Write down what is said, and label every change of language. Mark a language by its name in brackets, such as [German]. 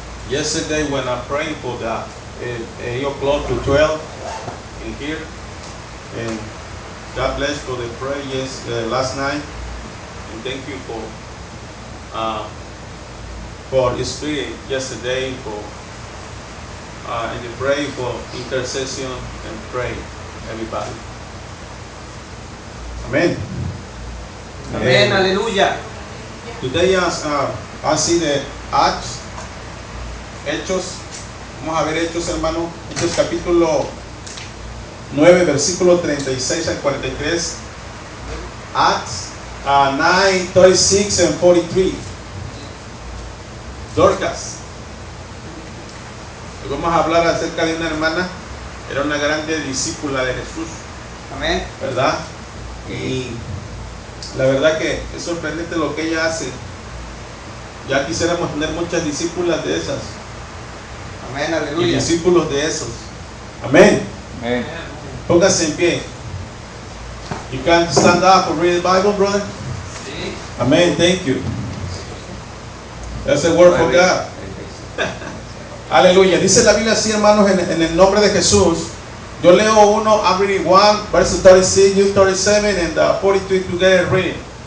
[English] Yesterday when I prayed for the 8 o'clock to 12 in here, and God bless for the prayer last night, and thank you for your spirit yesterday and you pray for intercession and pray, everybody. Amen. [Spanish] Amén, aleluya. [English] Today I see the Acts, Hechos. [Spanish] Vamos a ver Hechos, hermano. Hechos capítulo 9, versículo 36 al 43. [English] Acts 9, 36 and 43. Dorcas. [Spanish] Hoy vamos a hablar acerca de una hermana. Era una grande discípula de Jesús. Amén. ¿Verdad? Y la verdad que es sorprendente lo que ella hace. Ya quisiéramos tener muchas discípulas de esas. Amén, Y aleluya. discípulos de esos. Amén. Amén. Póngase en pie. [English] You can stand up and read the Bible, brother. [Spanish] Sí. [English] Amen. Thank you. That's the word for God. Aleluya. [Spanish] Dice la Biblia así, hermanos, en el nombre de Jesús. Yo leo uno, [English] I'm reading 1, verse 36, you 37, and 42 together reading.